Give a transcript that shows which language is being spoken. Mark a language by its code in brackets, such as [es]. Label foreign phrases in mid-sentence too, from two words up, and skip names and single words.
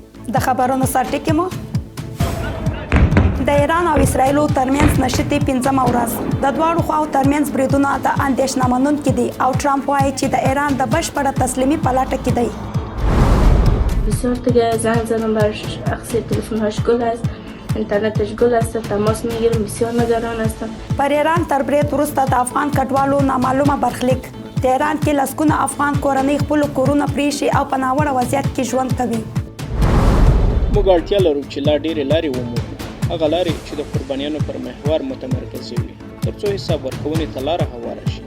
[ps] د خبرونو سرټکی مو د ایران او اسرائیلو ترمنځ نښتې پنځمه ورځ د دواړو خواوو ترمنځ بریدونه د اندېښمنوونکې دي او ټرامپ وایي چې د ایران د بشپړه تسلیمۍ په لټه کې دی. [fa] بسیار دیگه زنگ زدم براش، اخسی تلفن‌هاش گل است، اینترنتش گل است، تماس میگیرم، بسیار نگران هستم. [ps] پر ایران تر برید وروسته د افغان کډوالو نامعلومه برخلیک. تهران کې لسګونه افغان کورنۍ خپلو کورونه پریښي او په ناوړه وضعیت کې ژوند کوي. موږ اړتیا لرو چې لا ډېرې لارې ومومو، هغه لارې چې د قربانیانو پر محور متمرکزې وي، ترڅو حساب ورکونې ته لاره هواره شي.